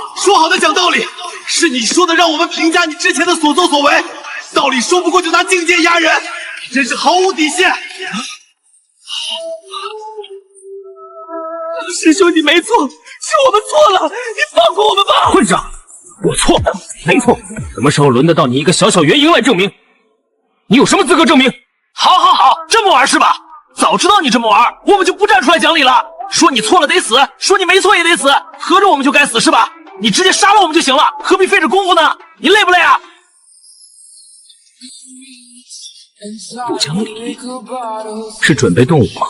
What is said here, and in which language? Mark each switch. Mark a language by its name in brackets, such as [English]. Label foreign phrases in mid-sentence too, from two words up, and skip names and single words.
[Chinese] 說好的講道理，是你說的讓我們評價你之前的所作所為，道理說不過就拿境界壓人，你真是毫無底線！師兄，你沒錯，是我們錯了，你放過我們吧！混賬！我錯了，沒錯，什麼時候輪得到你一個小小元嬰來證明？你有什麼資格證明？好，這麼玩是吧？早知道你这麼玩，我們就不站出來講理了。說你錯了得死，說你沒錯也得死，合着我們就該死是吧？你直接殺了我們就行了，何必費這功夫呢？你累不累啊？不講理，是準備動武嗎？